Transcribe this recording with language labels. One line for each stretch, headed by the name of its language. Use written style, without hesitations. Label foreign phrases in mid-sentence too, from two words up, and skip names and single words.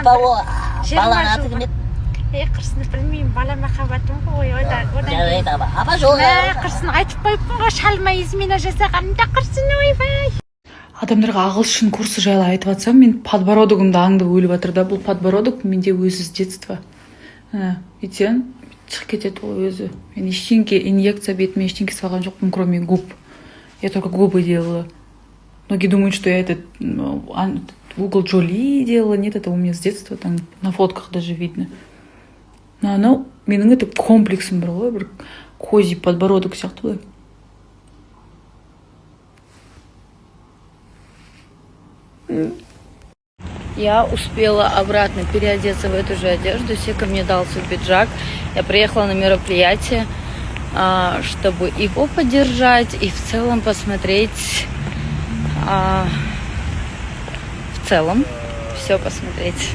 Kazakh: Апа, о, балаң аты кім еді? Қырсыны білмеймін, бала махаббатым ғой. Жарайды, апа, жол. Қырсын айтып қойыппын ғой, шалма измена жасағанымда Қырсын, ойбай. Адамдарға ағылшын курсы жайлы айтып жатсам, мен подбородогымды аңдып өліп жатыр да. Бұл подбородок менде өзі
Russian: с детства.
Kazakh: Өйтсең шығып кетеді ғой өзі. Мен ештеңке инъекция бетіме ештеңке салған жоқпын,
Russian: кроме губ. Я только губы делала. Многие думают, что я этот угол Джоли делала. Нет, это у меня с детства, там на фотках даже видно.
Kazakh: Но анау менің это комплексім бар ғой, бір
Russian: козий подбородок
Kazakh: сияқты ғой.
Russian: Я успела обратно переодеться в эту же одежду. Сека мне дал свой пиджак. Я приехала на мероприятие, чтобы его поддержать и в целом посмотреть, в целом все посмотреть.